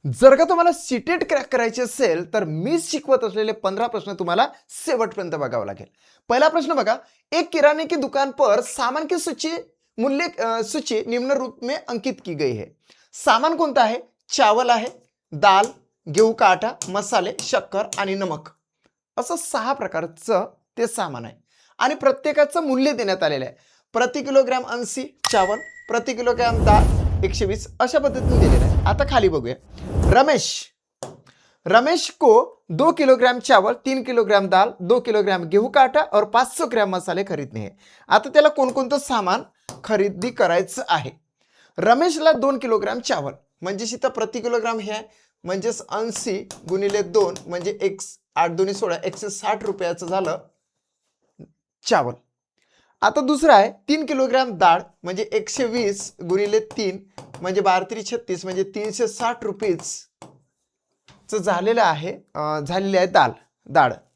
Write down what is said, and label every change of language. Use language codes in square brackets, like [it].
[mr] जर का तुम्हाला सीटेट क्रॅक करायचे असेल तर मी शिकवत असलेले 15 प्रश्न तुम्हाला शेवटपर्यंत बघावं लागेल. पहिला प्रश्न बघा, [hi] एक किराने की दुकान पर सामान की सूची निम्न रूप में अंकित की गई है. [mr] सामान कोणतं आहे? चावल आहे, दाल, गेहूं का आटा, मसाले, शक्कर आणि नमक. असं 6 प्रकारचं ते सामान आहे आणि प्रत्येकाचं मूल्य देण्यात आलेलं आहे. प्रति किलोग्राम 80 चावल, प्रति किलोग्राम दाल 120 अशा पद्धतीने दिलेलं आहे. आता खाली बघूया. [hi] रमेश रमेश को 2 किलोग्राम चावल, 3 किलोग्राम दाल, 2 किलोग्राम गेहूं का आटा और 500 ग्राम मसाले खरीदने हैं. [mr] आता त्याला कोणकोणतं सामान खरेदी करायचं आहे. रमेशला 2 किलोग्राम चावल म्हणजे इथं प्रति किलोग्राम हे आहे, म्हणजेच 80 गुणिले 2 म्हणजे 8 दुनी 16 160 रुपयाचं झालं चावल. आता दुसरा आहे 3 किलोग्राम डाळ म्हणजे 120 गुणिले 3 म्हणजे 12×3 = 36 म्हणजे 360 रुपीज झालेलं आहे झालेली आहे डाळ.